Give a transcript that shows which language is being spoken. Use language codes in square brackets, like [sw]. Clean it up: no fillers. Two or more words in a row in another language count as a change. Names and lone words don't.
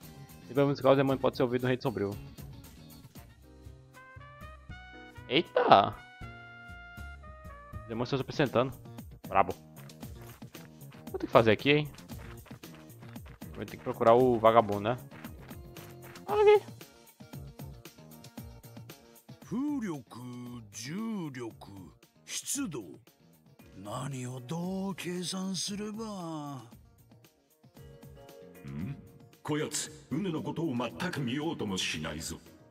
[pt] E vamos musicar, o demônio pode ser ouvido no Rei Sombrio. Eita! O demônio está se apresentando. Brabo. Vou ter que fazer aqui, hein? Vou ter que procurar o vagabundo, né? Olha aqui. [ja] 風力、重力、湿度。何をどう計算すれば。こやつ、ウヌのことを全く見ようともしないぞ。